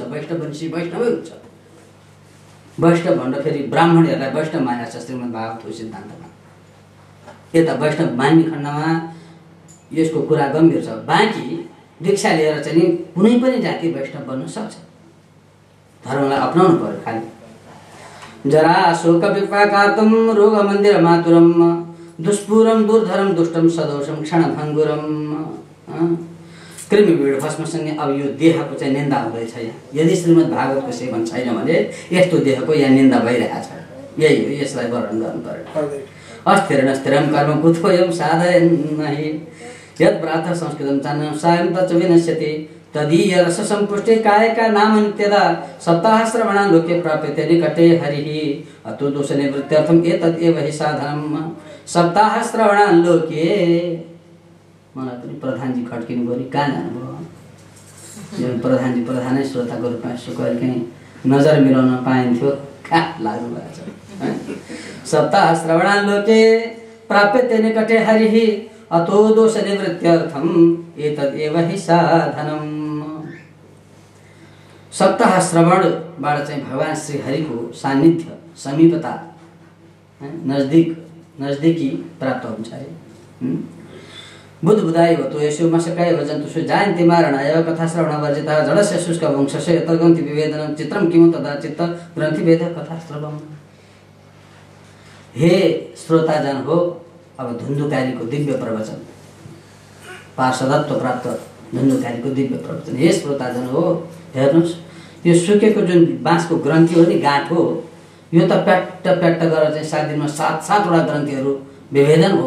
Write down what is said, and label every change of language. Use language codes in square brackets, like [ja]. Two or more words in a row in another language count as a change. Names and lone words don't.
[ne] वैष्णव वंशी वैष्णवै हुन्छ। वैष्णव भन्दा फेरि ब्राह्मणहरूलाई वैष्णव मानेको छ श्रीमद् भागवतको सिद्धान्तमा। यता वैष्णव मान्ने खण्डमा यसको कुरा गम्भीर छ। बाँकी दीक्षा लिएर चाहिँ कुनै पनि जाति वैष्णव बन्न सक्छ। धर्मलाई अपनाउनु पर्यो खालि। [sa] जरा शोक विपाकार्तं रोग मन्दिर मातुरं दुष्पूरं दुर्धरं दुष्टं सदोषं क्षणभङ्गुरं। [ne] कृमिवीड भस्मसँगै अब यो देहको चाहिँ निन्दा हुँदैछ। यदि श्रीमद् भागवतको सेवन छैन भने यस्तो देहको यहाँ निन्दा भइरहेको छ। यही हो, यसलाई वर्णन गर्नु पर्यो। [sa] अस्थिरं स्थिरं कर्म कुतोयं साधयन् नहि यत् प्रातः संस्कृतं चान्नं सायं तच्च विनश्यति तदीय रस संपुष्टे कायका नाम नित्यदा सप्ताह श्रवणा लोके प्राप्यते निकटे हरिः अतो दोष निवृत्त्यर्थम् एतत् एव हि साधनम्। सप्ताह श्रवणा लोके [ne] मलाई पनि प्रधानजी खड्किनु गरी कहाँ जानुभयो? जुन प्रधानजी प्रधानै श्रोताको रूपमा यसो कहिलेकाहीँ नजर मिलाउन पाइन्थ्यो कहाँ लाग्नु भएको छ है। [sa] सप्ताह श्रवणालोके प्राप्यते निकटे हरिः अतो दोष निवृत्त्यर्थम एतदेव हि साधनम्। [ne] सप्ताह श्रवणबाट चाहिँ भगवान श्री हरिको सान्निध्य समीपता नजदीकी प्राप्त हुन्छ अरे। [sa] बुद्ध बुधाय हो तो यसो मशकाय हो जन्तुषु जायन्ति मारणाय कथा श्रवण वर्जिता जडस्य शुष्क वंशस्य यतग्रन्थि विवेदनं चित्रं किमु तदा चित्त ग्रन्थि वेद कथा श्रवण। [ne] हे श्रोताजन हो, अब धुन्धुकारीको दिव्य प्रवचन, पार्षदत्व प्राप्त धुन्धुकारीको दिव्य प्रवचन। हे श्रोताजन हो, हेर्नुहोस् यो सुकेको जुन बाँसको ग्रन्थि हो नि, गाँठ हो, यो त प्याट्ट प्याट्ट गरेर चाहिँ 7 दिनमा 7-7वटा ग्रन्थिहरू विभेदन हो।